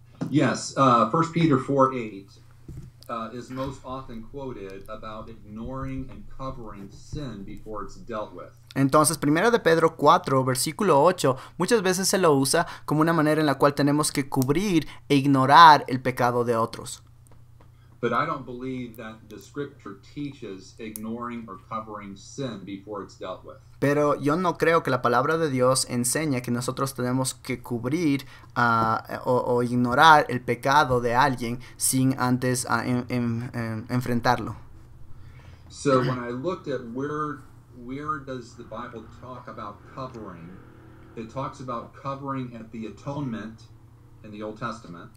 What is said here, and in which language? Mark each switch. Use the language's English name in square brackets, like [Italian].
[English] Yes, 1 Peter 4:8 is most often quoted about ignoring and covering sin before it's dealt with. [Spanish] Entonces, 1 de Pedro 4, versículo 8, muchas veces se lo usa como una manera en la cual tenemos que cubrir e ignorar el pecado de otros. [English] But I don't believe that the scripture teaches ignoring or covering sin before it's dealt with. [Spanish] Pero yo no creo que la palabra de Dios enseña que nosotros tenemos que cubrir o ignorar el pecado de alguien sin antes enfrentarlo. [English] So when I looked at where does the Bible talk about covering, it talks about covering at the atonement in the Old Testament.